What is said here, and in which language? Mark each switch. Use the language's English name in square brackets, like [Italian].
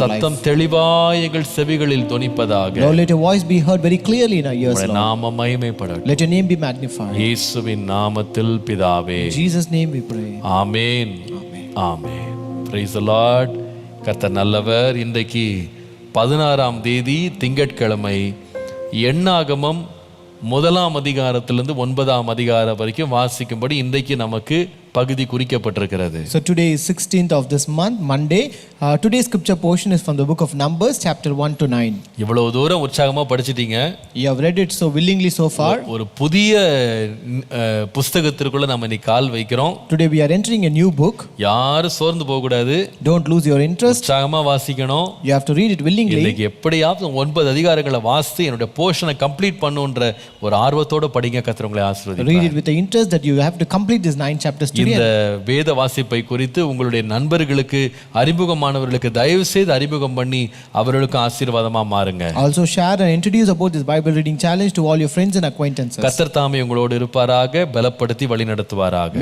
[Tamil] சத்தம் தெளிவாய் எங்கள் செவிகளில் தொனிப்பதாக. [English] Lord, let your voice be heard very clearly in our ears, [Tamil] உம்முடைய [English] Lord. [Tamil] நாமம் மகிமைப்படட்டும். [English] Let your name be magnified. [Tamil] இயேசுவின் நாமத்தில் பிதாவே. [English] In Jesus' name we pray. [Tamil] Amen. Amen. [English] Praise the Lord. [Tamil] கர்த்தர் நல்லவர். இன்றைக்கு 16ஆம் தேதி திங்கட்கிழமை. எண்ணாகமம் 1ஆம் அதிகாரத்திலிருந்து 9ஆம் அதிகாரம் வரைக்கும் வாசிக்கும்படி இன்றைக்கு நமக்கு பகுதி குறிக்கப்பட்டிருக்கிறது. [English] So today is 16th of this month, Monday. Today's scripture portion is from the book of Numbers, chapter 1 to 9. [Tamil] இவ்வளவு தூரம் உற்சாகமா படிச்சிட்டீங்க. [English] You have read it so willingly so far. [Tamil] ஒரு புதிய புத்தகத்திற்குள்ள நம்ம இன்னைக்கு கால் வைக்கிறோம். [English] Today we are entering a new book. [Tamil] யாரும் சோர்ந்து போக கூடாது. [English] Don't lose your interest. [Tamil] உற்சாகமா வாசிக்கணும். [English] You have to read it willingly. [Tamil] இன்னைக்கு எப்படியாவது 9 அதிகாரங்களை வாசித்து என்னுடைய போர்ஷனை கம்ப்ளீட் பண்ணுன்ற ஒரு ஆர்வத்தோட படிங்க. கர்த்தர் உங்களை ஆசீர்வதிப்பார். [English] Read it with the interest that you have to complete these 9 chapters today. [Tamil] இந்த வேத வாசிப்பை குறித்து உங்களுடைய நண்பர்களுக்கு, அறிமுகமானவர்களுக்கு தயவு செய்து அறிமுகம் பண்ணி அவர்களுக்கு ஆசீர்வாதமா மாறுங்க. [English] Also share and introduce about this Bible reading challenge to all your friends and acquaintances. [Tamil] கர்த்தர் தாமே உங்களோடு இருப்பாராக, பலப்படுத்தி வழி நடத்துவாராக.